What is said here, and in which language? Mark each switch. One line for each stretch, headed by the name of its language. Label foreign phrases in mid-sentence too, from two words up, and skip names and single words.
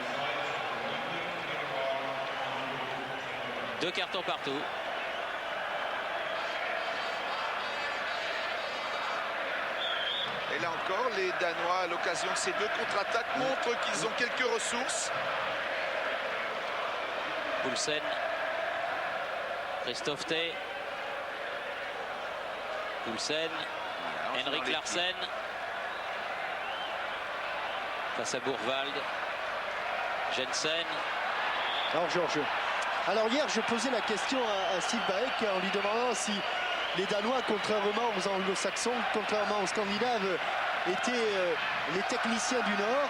French: 2 cartons partout. Et là encore, les Danois, à l'occasion de ces 2 contre-attaques, montrent qu'ils ont quelques ressources. Poulsen. Christophe T. Poulsen. Henrik Larsen. Face à Bourvald. Jensen. Alors, Georges. Alors, hier, je posais la question à Steve Baek en lui demandant si les Danois, contrairement aux anglo-saxons, contrairement aux Scandinaves, étaient les techniciens du Nord.